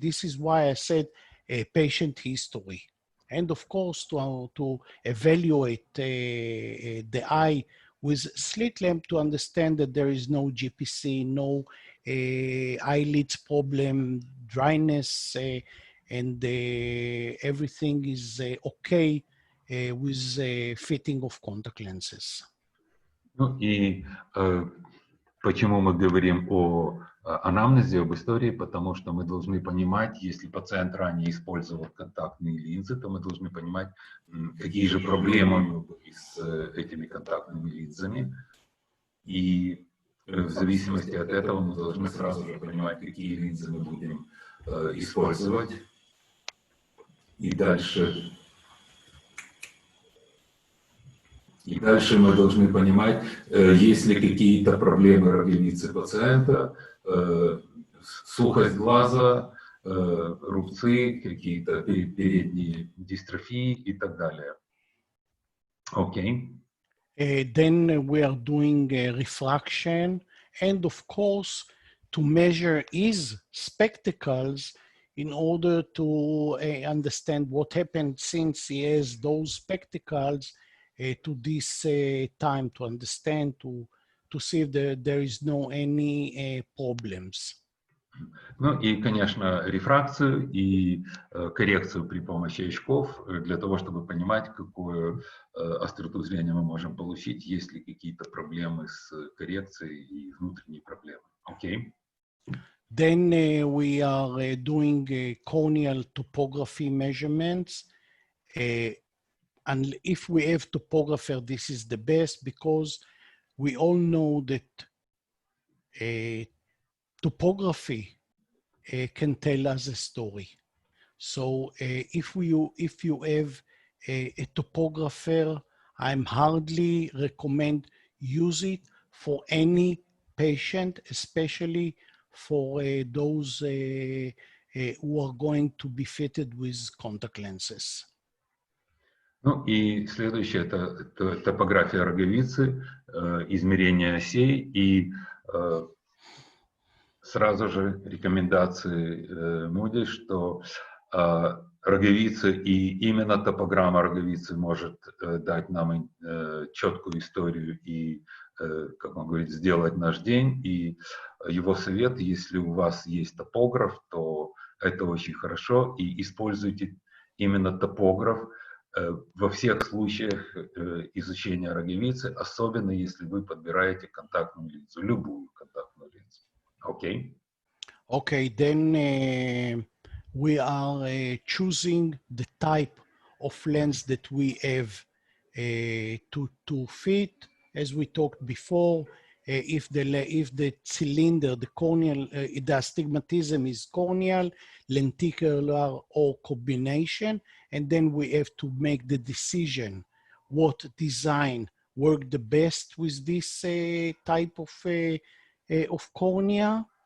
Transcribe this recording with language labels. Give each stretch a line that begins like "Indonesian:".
English: This is why I said patient history. And of course, to evaluate the eye with slit lamp to understand that there is no GPC, no eyelids problem, dryness, and everything is okay with fitting of contact lenses.
Russian: Ну и почему мы говорим о анамнезе, об истории, потому что мы должны понимать, если пациент ранее использовал контактные линзы, то мы должны понимать, какие же проблемы у него были с этими контактными линзами. И в зависимости от этого мы должны сразу же понимать, какие линзы мы будем использовать. И дальше мы должны понимать, есть ли какие-то проблемы роговицы пациента, сухость глаза, рубцы, какие-то передние дистрофии и так далее.
English: Okay. Then we are doing refraction, and of course, to measure his spectacles, in order to understand what happened since he has those spectacles to this time, to understand, to see if there is no any problems.
Russian: Ну и, конечно, рефракцию и коррекцию при помощи очков для того, чтобы понимать, какую остроту зрения мы можем получить, есть ли какие-то проблемы с коррекцией и внутренние проблемы. Окей.
English: Then we are doing corneal topography measurements. And if we have topographer, this is the best, because we all know that topography can tell us a story. So if you have a topographer, I'm hardly recommend use it for any patient, especially for those who are going to be fitted with contact lenses.
Russian: Ну и следующее — это топография роговицы, измерение осей и сразу же рекомендации Муди, что роговица и именно топограмма роговицы может дать нам четкую историю и, как он говорит, сделать наш день. И его совет: если у вас есть топограф, то это очень хорошо, и используйте именно топограф во всех случаях изучения роговицы, особенно если вы подбираете контактную линзу, любую контактную линзу.
English: Okay. Okay, then we are choosing the type of lens that we have to fit. As we talked before, if the cylinder, the corneal, the astigmatism is corneal, lenticular, or combination, and then we have to make the decision what design work the best with this type of cornea.